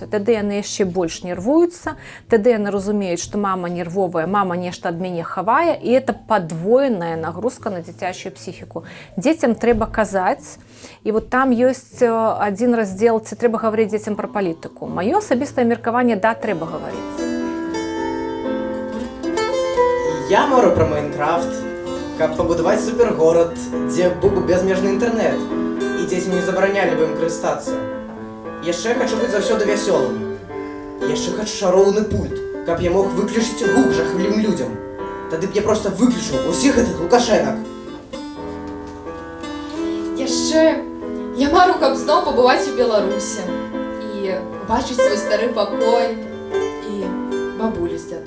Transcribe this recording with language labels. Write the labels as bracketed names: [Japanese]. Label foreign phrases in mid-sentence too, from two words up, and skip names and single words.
[Belarusian] Тады яны яшчэ больш нервуюцца, тады яны разумеюць, што мама нервовая, мама нешта ад мяне хавае, і это падвоеная нагрузка на дзіцячую псіхіку. Дзецям трэба казаць, і вот там ёсць адзін раздзел, ці трэба гаварыць дзецям пра палітыку. Маё асабістае меркаванне, да, трэба гаварыць. [Russian] Я мару про Майнкрафт, как побудовать супергород, где был бы безмежный интернет, и дети [Belarusian] не забаранялі бы ім карыстацца. Яшчэ хочу быць заўсёды вясёлым. Яшчэ хочу шароўны пульт, каб я мог выключыць гук жахлівым людзям. Тады б я просто выключыў усіх гэтых лукашэнак. Яшчэ я мару, каб зноў пабываць у Беларусі і убачыць свой стары пакой і бабулю з дзядулей.